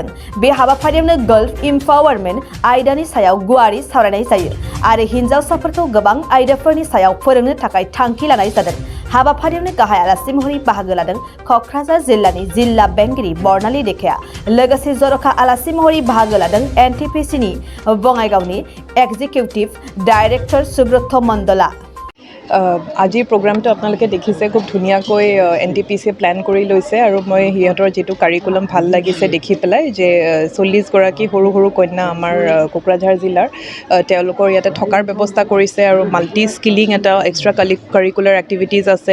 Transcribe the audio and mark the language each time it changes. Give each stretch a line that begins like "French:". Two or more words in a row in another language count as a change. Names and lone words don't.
Bodo: बे हाबाफारियावनो गर्ल्स इम्पावरमेन्ट आयदानि सायाव गुवारै सावरायनाय जायो आरो हिनजावसाफोरखौ गोबां आयदाफोरनि सायाव फोरोंनो थाखाय थांखि लानाय जादों। हाबाफारियावनो गाहाय आलासि महरै बाहागो लादों कक्राझार जिल्लानि जिल्ला बेंगिरि बर्नाली डेकाया। लोगोसे जर'खा आलासि महरै बाहागो लादों एनटिपिसिनि बङाइगावनि एग्जिकिउटिव डाइरेक्टर सुब्रत मण्डला।
Assamese: আজিৰ প্ৰগ্ৰামটো আপোনালোকে দেখিছে খুব ধুনীয়াকৈ এনটিপিচিয়ে প্লেন কৰি লৈছে আৰু মই সিহঁতৰ যিটো কাৰিকুলাম ভাল লাগিছে দেখি পেলাই যে 40গৰাকী সৰু সৰু কন্যা আমাৰ কোকৰাঝাৰ জিলাৰ তেওঁলোকৰ ইয়াতে থকাৰ ব্যৱস্থা কৰিছে আৰু মাল্টি স্কিলিং এটা এক্সট্ৰা কাৰিকুলাৰ এক্টিভিটিজ আছে।